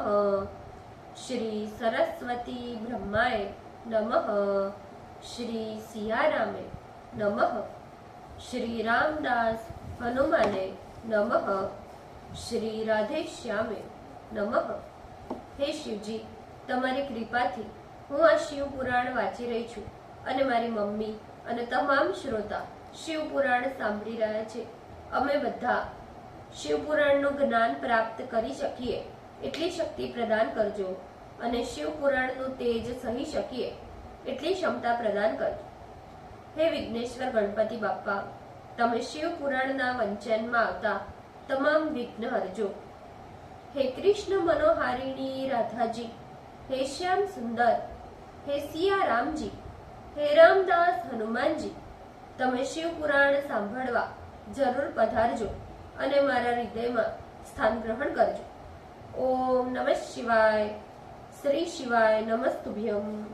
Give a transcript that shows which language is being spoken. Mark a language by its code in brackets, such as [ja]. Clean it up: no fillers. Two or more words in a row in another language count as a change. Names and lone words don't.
[sa] श्री सरस्वती ब्रह्माय नमः। श्री सियारामे नमः। श्री रामदास हनुमाने नमः। श्री राधे श्यामे नमः। [gu] हे शिवजी, તમારી કૃપાથી હું આ શિવ પુરાણ વાંચી રહી છું અને મારી મમ્મી અને તમામ શ્રોતા શિવ પુરાણ સાંભળી રહ્યા છે। અમે બધા શિવ પુરાણનું જ્ઞાન પ્રાપ્ત કરી શકીએ એટલી શક્તિ પ્રદાન કરજો અને શિવ પુરાણનું તેજ સહી શકીએ એટલી ક્ષમતા પ્રદાન કરજો। હે વિઘ્નેશ્વર ગણપતિ બાપ્પા, તમે શિવ પુરાણના વંચનમાં આવતા તમામ વિઘ્ન હરજો। હે કૃષ્ણ મનોહારિણી રાધા જી, હે શ્યામ સુંદર, હે સિયા રામ જી, હે રામદાસ હનુમાન જી, તમે શિવ પુરાણ સાંભળવા જરૂર પધારજો અને મારા હૃદયમાં સ્થાન ગ્રહણ કરજો। [sa] ओम नमः शिवाय। श्री शिवाय नमस्तुभ्यम।